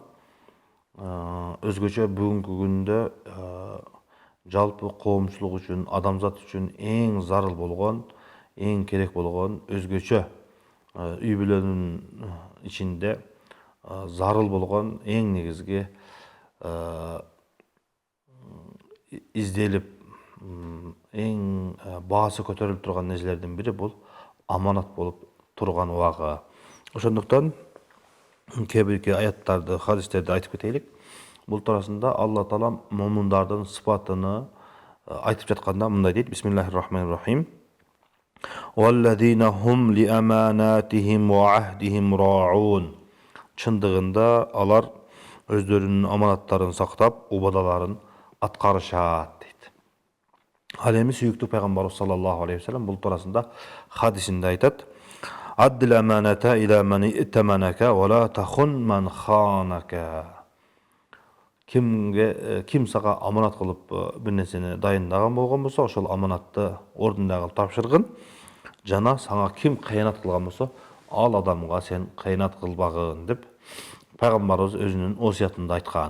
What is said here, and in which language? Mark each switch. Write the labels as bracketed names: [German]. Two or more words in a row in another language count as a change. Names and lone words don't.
[Kyrgyz] Өзгөчө бүгүнкү күндө жалпы коомчулук үчүн, адамзат үчүн эң зарыл болгон, эң керек болгон, өзгөчө үй-бүлөнүн ичинде зарыл болгон эң негизги изделип эң баасы көтөрүлүп турган нерселердин бири бул аманат болуп турган убагы. Ошондуктан кээ бирки аяттарды, хадистерди айтып кетелик. Бул туурасында Алла таалам момундардын сыпатыны айтып жатканда мындай дейт: [Arabic] بسم الله الرحمن الرحيم. والذين هم لأماناتهم وعهدهم راعون. [Kyrgyz] Чындыгында алар өздөрүнүн аманаттарын сактап, убадаларын аткарышат. Ал эми сүйүктүү пайгамбарыбыз [Arabic] صلى الله عليه وسلم [Kyrgyz] бул туурасында хадисинде айтат: [Arabic] أد الأمانة إلى من ائتمنك ولا تخن من خانك. [Kyrgyz] Ким сага аманат кылып бир нерсени дайындаган болгон болсо, ошол аманатты ордунда кылып тапшыргын. Жана сага ким кыянат кылган болсо, ал адамга сен кыянат кылбагын деп пайгамбарыбыз өзүнүн осуятында айткан.